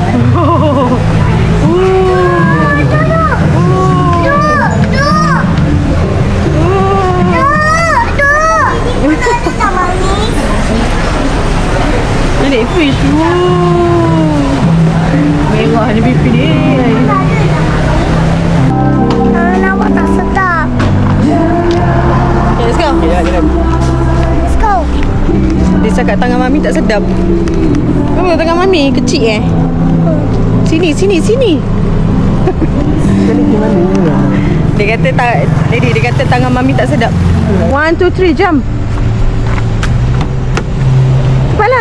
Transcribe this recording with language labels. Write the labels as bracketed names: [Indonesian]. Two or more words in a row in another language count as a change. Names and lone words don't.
[Malay] Adik fish. Mewah ni pipi dia. Nampak tak sedap. [English] Okay, let's go. [Malay] Ya, jom. [English] Let's go. [Malay] Dia cakap tangan mami tak sedap. Kenapa tangan mami kecil eh? Sini. Dia kata dia kata tangan mami tak sedap. 1, 2, 3, jump. Cepatlah.